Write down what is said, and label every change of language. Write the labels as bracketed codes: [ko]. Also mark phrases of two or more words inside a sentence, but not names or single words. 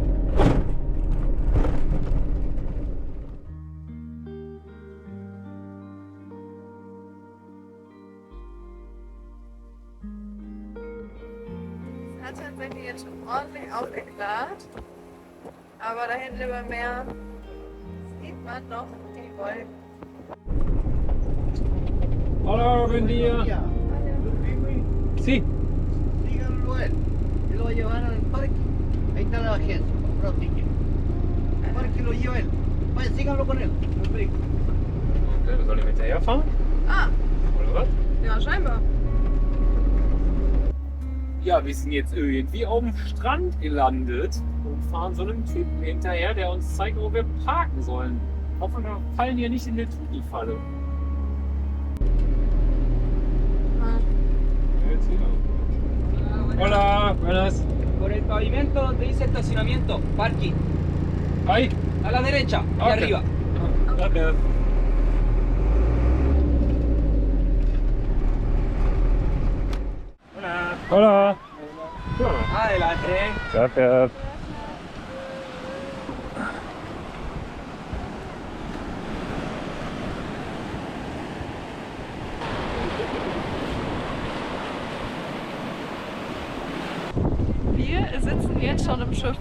[de] Es hat tatsächlich jetzt schon ordentlich aufgeklärt, aber da hinten über dem Meer sieht man noch die Wolken. [es] Hola, buen día. Sí. Díganlo a él. Él lo va a llevar al parque. Ahí está la agencia. Compró un ticket. El parque lo lleva él. Vaya, síganlo con él. Al vehículo. [de] Okay, wir sollen ihm hinterherfahren? Ah, Oder was? ja, scheinbar. Ja, wir sind jetzt irgendwie auf dem Strand gelandet und fahren so einem Typen hinterher, der uns zeigt, wo wir parken sollen. Hoffen wir fallen hier nicht in die Tutti-Falle. [es] Hola, buenas. Por el pavimento donde dice estacionamiento, parking. Hi. A la derecha, y [de] Okay. [es] arriba. [de] Danke. Hola. [es] Adelante. [de] Danke. Wir sitzen jetzt schon im Schiff.